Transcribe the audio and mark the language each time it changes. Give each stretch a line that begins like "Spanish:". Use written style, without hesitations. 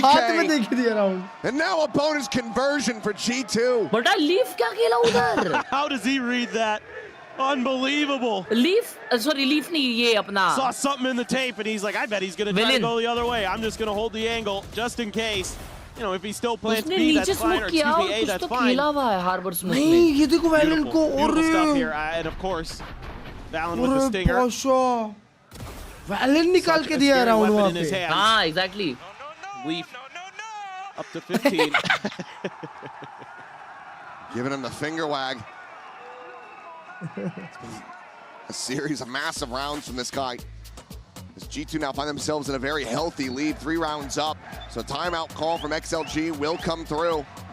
Hindi: हाथ में देख दिया round.
English: And now a bonus conversion for G2.
Hindi: But Leaf क्या खेला उधर?
English: How does he read that? Unbelievable.
Hindi: Leaf, sorry, Leaf नहीं ये अपना.
English: Saw something in the tape and he's like, I bet he's gonna try to go the other way. I'm just gonna hold the angle just in case. You know, if he still plants B, that's fine, or 2B, A, that's fine.
Hindi: नहीं, ये देखो Valen को.
English: Beautiful stuff here, and of course, Valen with the stinger.
Hindi: Valen निकाल के दिया round वहाँ पे. हाँ, exactly.
English: Leaf up to 15. Giving him the finger wag. A series of massive rounds from this guy. As G2 now find themselves in a very healthy lead, 3 rounds up. So timeout call from XLG will come through.